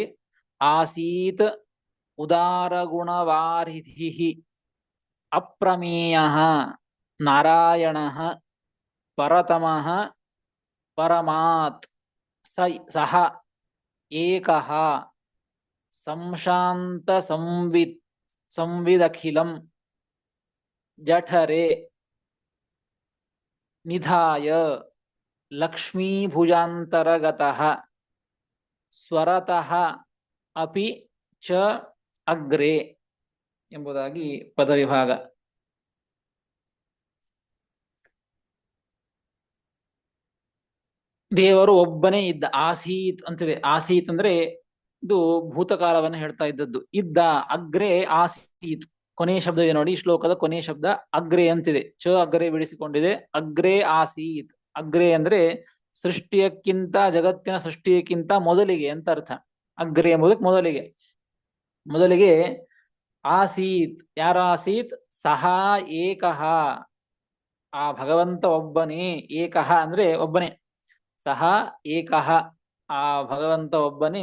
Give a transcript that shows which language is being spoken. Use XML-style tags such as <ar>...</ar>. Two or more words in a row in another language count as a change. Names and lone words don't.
<sa>ಆಸೀತ್ ಉದಾರ ಗುಣವಾರಿಧಿ ಅಪ್ರಮೇಯ ನಾರಾಯಣ ಪರತಮಃ ಪರಮಾತ್ ಸಹ ಏಕಃ ಸಂಶಾಂತ ಸಂವಿದಖಿಲಂ ಜಠರೆ ನಿಧಾಯ ಲಕ್ಷ್ಮೀಭುಜಾಂತರಗತಃ ಸ್ವರತಃ ಅಪಿ ಚ ಅಗ್ರೆ</sa> <kn>ಎಂಬುದಾಗಿ ಪದವಿಭಾಗ. ದೇವರು ಒಬ್ಬನೇ ಇದ್ದ. ಆಸೀತ್ ಅಂತಿದೆ. ಆಸೀತ್ ಅಂದ್ರೆ ಇದು ಭೂತಕಾಲವನ್ನು ಹೇಳ್ತಾ ಇದ್ದದ್ದು. ಇದ್ದ,</kn> <sa>ಅಗ್ರೆ ಆಸೀತ್</sa> <kn>ಕೊನೆಯ ಶಬ್ದ ಇದೆ ನೋಡಿ. ಶ್ಲೋಕದ ಕೊನೆಯ ಶಬ್ದ ಅಗ್ರೆ ಅಂತಿದೆ.</kn> <sa>ಚ ಅಗ್ರೆ</sa> <kn>ಬಿಡಿಸಿಕೊಂಡಿದೆ.</kn> <sa>ಅಗ್ರೆ ಆಸೀತ್.</sa> <kn>ಅಗ್ರೆ ಅಂದ್ರೆ ಸೃಷ್ಟಿಯಕ್ಕಿಂತ, ಜಗತ್ತಿನ ಸೃಷ್ಟಿಯಕ್ಕಿಂತ ಮೊದಲಿಗೆ ಅಂತ ಅರ್ಥ. ಅಗ್ರೆ ಎಂಬುದಕ್ಕೆ ಮೊದಲಿಗೆ ಆಸೀತ್. ಯಾರ ಆಸೀತ್?</kn> <sa>ಸಹ ಏಕಃ,</sa> <kn>ಆ ಭಗವಂತ ಒಬ್ಬನೇ. ಏಕಃ ಅಂದ್ರೆ ಒಬ್ಬನೇ.</kn> <sa>ಸಹ ಏಕಃ,</sa> <kn>ಆ ಭಗವಂತ ಒಬ್ಬನೇ.</kn>